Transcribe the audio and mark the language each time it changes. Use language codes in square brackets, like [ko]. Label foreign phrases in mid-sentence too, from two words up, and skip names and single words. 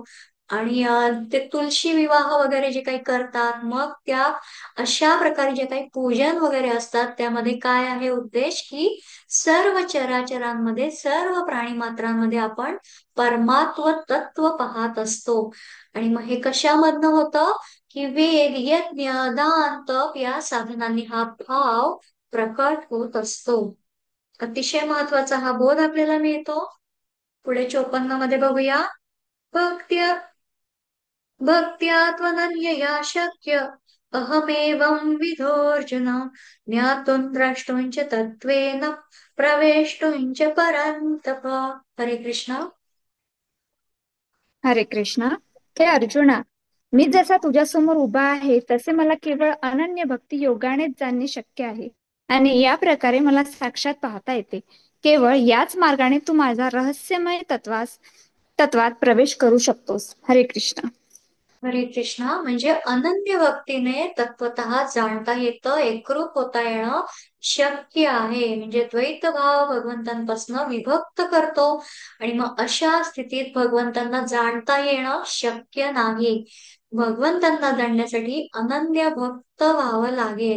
[mr] आणि ते तुळशी विवाह वगैरे जे काही करतात, मग त्या अशा प्रकारे जे काही पूजन वगैरे असतात त्यामध्ये काय आहे उद्देश, की सर्व चराचरांमध्ये, सर्व प्राणी मात्रांमध्ये आपण परमात्व तत्व पाहत असतो. आणि मग हे कशामधनं होतं, की वेद यज्ञ दान तप या साधनांनी हा भाव प्रकट होत असतो. अतिशय महत्वाचा हा बोध आपल्याला मिळतो. पुढे 54 मध्ये बघूया. [sa] भक्त्या भक्त्या त्वनन्यया शक्य अहमेवं विधोर्जुन ज्ञातुं द्रष्टुं च तत्त्वेन प्रवेष्टुं च परन्तप. [mr] हरे कृष्ण. हरे कृष्णा. हे अर्जुना, मी जसा तुझ्यासमोर उभा आहे तसे मला केवळ अनन्य भक्ती योगानेच जाणणे शक्य आहे आणि या प्रकारे मला साक्षात पाहता येते. केवळ याच मार्गाने तू माझा रहस्यमय तत्वात प्रवेश करू शकतोस. हरे कृष्ण. हरे कृष्णा म्हणजे अनन्य भक्तीने तत्वतः जाणता येतं, एकरूप होता येणं शक्य आहे. म्हणजे द्वैत भाव भगवंतांपासून विभक्त करतो आणि मग अशा स्थितीत भगवंतांना जाणता येणं शक्य नाही. भगवंतांना जाणण्यासाठी अनन्य भक्त व्हावं लागेल.